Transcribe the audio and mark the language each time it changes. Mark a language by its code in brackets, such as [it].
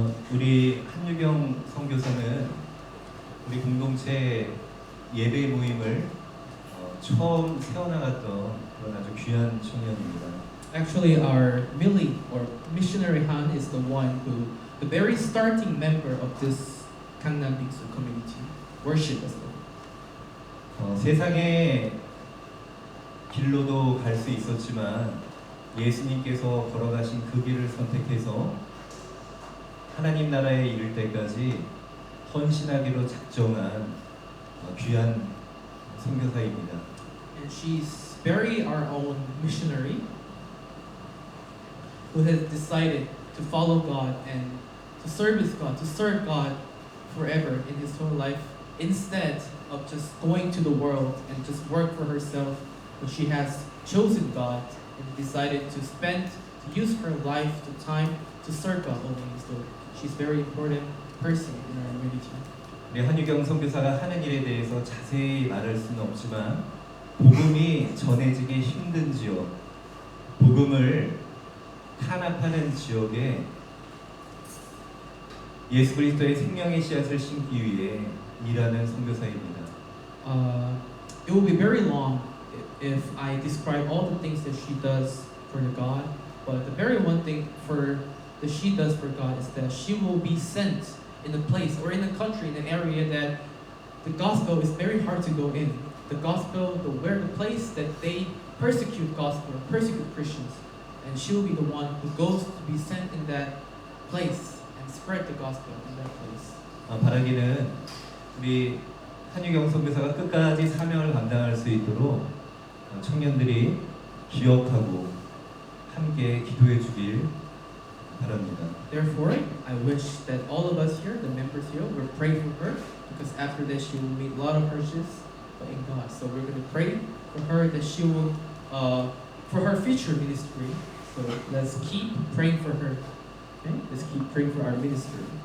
[ko] 우리 한유경 선교사는 우리 공동체 예배 모임을 처음 세워나갔던 그런 아주 귀한 청년입니다. [en] Actually, our Millie or missionary Han is the one who, the very starting member of this Gangnam Biksu community, worship as well. [ko] 세상의 길로도 갈 수 있었지만 예수님께서 걸어가신 그 길을 선택해서 하나님 나라에 이를 때까지 헌신하기로 작정한 귀한 선교사입니다. [en] And she's very our own missionary who has decided to follow God and to service God, to serve God forever in his whole life, instead of just going to the world and just work for herself. But she has chosen God and decided to use her life, the time to serve God only. So she's very important person in our community. [ko] 우리 한유경 선교사가 하는 일에 대해서 자세히 말할 수는 없지만 복음이 전해지기 힘든 지역, 복음을 탄압하는 지역에 예수 그리스도의 생명의 씨앗을 심기 위해 일하는 선교사입니다. [en] It will be very long if I describe all the things that she does for the God, but the very one thing that she does for God is that she will be sent in a place or in a country, in an area that the gospel is very hard to go in. The gospel, the place that they persecute gospel, persecute Christians, and she will be the one who goes to be sent in that place and spread the gospel in that place. [ko] 바라기는 우리 한유경 선교사가 끝까지 사명을 감당할 수 있도록 청년들이 기억하고 함께 기도해 주길 바랍니다. [en] Therefore, I wish that all of us here, the members here, will pray for her because after this she will meet a lot of hardships in God. So we're going to pray for her that she will, for her future ministry. So let's keep praying for her. Okay, let's keep praying for our ministry.